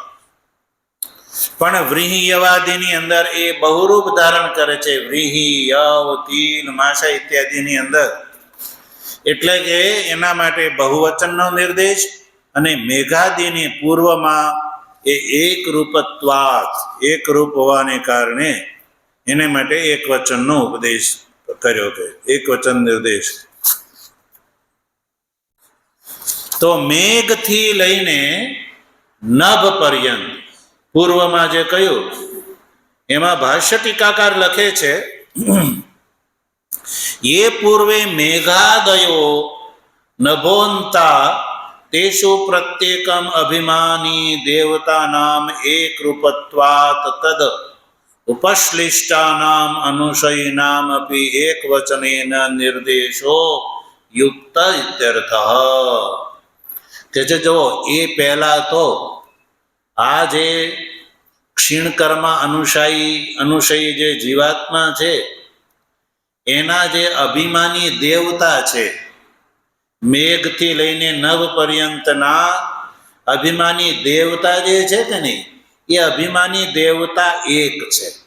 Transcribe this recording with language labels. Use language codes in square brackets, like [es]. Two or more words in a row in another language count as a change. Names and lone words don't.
[gu] પણ વ્રીહિયવાદીની અંદર એ બહુરૂપ ધારણ કરે છે, વ્રીહિ યવ તીન માસા ઇત્યાદિની અંદર, એટલે કે એના માટે બહુવચનનો નિર્દેશ, અને મેઘાદિની પૂર્વમાં એ એક રૂપત્વાદ, એક રૂપ હોવાને કારણે એને માટે એક વચનનો ઉપદેશ કર્યો છે, એક વચન નિર્દેશ. તો મેઘથી લઈને નભ પર્યંત પૂર્વમાં જે કહ્યું એમાં ભાષ્ય ટીકાકાર લખે છે, [sa] ये पूर्वे मेघादयो नभोन्ता तेषु प्रत्येकम अभिमानी देवतानाम एक रूपत्वात् तद उपश्लिष्टानाम अनुशयिनाम अपि एक वचनेन निर्देशो युक्त इत्यर्थः. [gu] કે જો એ પહેલા તો આ જે ક્ષીણકર્મ અનુશયી જે જીવાત્મા છે એના જે અભિમાની દેવતા છે, મેઘથી લઈને નવ પર્યંતના અભિમાની દેવતા જે છે કે નહીં, એ અભિમાની દેવતા એક છે.